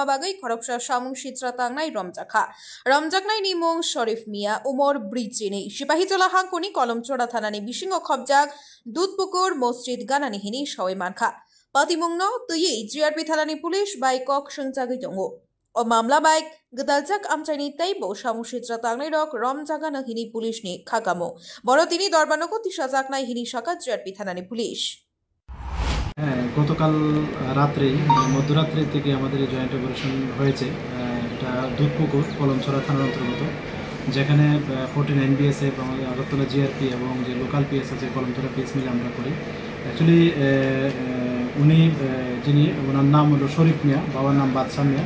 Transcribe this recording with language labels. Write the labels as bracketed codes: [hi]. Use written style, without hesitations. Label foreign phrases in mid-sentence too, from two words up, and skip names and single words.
[trp] बागै खरकसा समसित्रा तांनाय रमजाखा रमजाकनायनि मुं शरीफ मिया उमर ब्रिजिनि सिपाहीजला हांखनि कलम छोड़ा थानानि बिसिङाव खबजाक दुधपुकुर मस्जिद गानानि हिनी सवै मानखा पातिमुंनो तुयै जिआरपि थानानि पुलिस बाय कक सोंजागै दङ O मामला बाइक गदालजाक आमचाइनि तैबो सामुसित्रा तांनाय रक रमजागा हिनी पुलिसनि खागामो बड़ तिनी दरबानको तिसाजाक नाय हिनी शाखा जिआरपि थानानि पुलिस [bn] গতকাল রাত্রে মধ্যরাত্রি থেকে আমাদের [en] joint operation [bn] হয়েছে। এটা দুধপুকুর কলমছড়া থানার অন্তর্গত, যেখানে 49 বিএসএফ আমাদের আগরতলা জিআরপি এবং যে [en] local PS [bn] আছে কলমছড়া পিএস মিলে আমরা করি। অ্যাকচুয়ালি উনি যিনি ওনার নাম হলো শরীফ মিয়া, বাবার নাম বাদশা মিয়া।